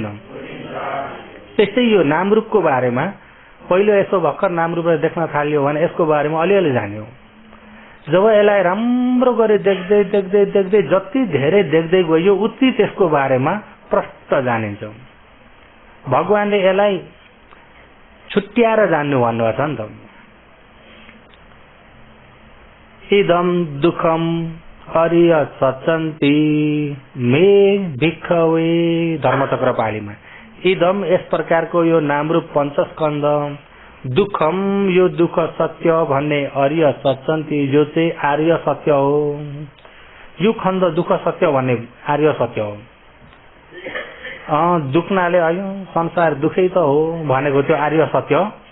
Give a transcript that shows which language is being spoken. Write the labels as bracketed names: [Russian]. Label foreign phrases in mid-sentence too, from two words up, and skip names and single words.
[Nepali] त्यस्तै यो नामरूपको बारेमा पहिलो यसो भर्खर नामरूपलाई देख्न थाल्यो भने यसको बारेमा अलिअलि जान्यो। जब यसलाई राम्रो गरी देख्दै देख्दै देख्दै जति धेरै देख्दै गयो उति त्यसको बारेमा प्रष्ट जानिन्छ। भगवानले यसलाई छुट्याएर जान्नु भन्नुभएको छ नि त। [Pali] इदम दुखम हरिय सचन्ती मे भिखवे [Nepali] धर्मचक्र पालीमा इदम यस प्रकारको यो नामरूप पञ्चस्कन्ध दुखम यो दुख सत्य भन्ने आर्य सचन्ती जो चाहिँ आर्य सत्य हो। यो खण्ड दुख सत्य भन्ने आर्य सत्य हो। दुख्नाले आयो संसार दुखै त हो भनेको त्यो आर्य सत्य होइन।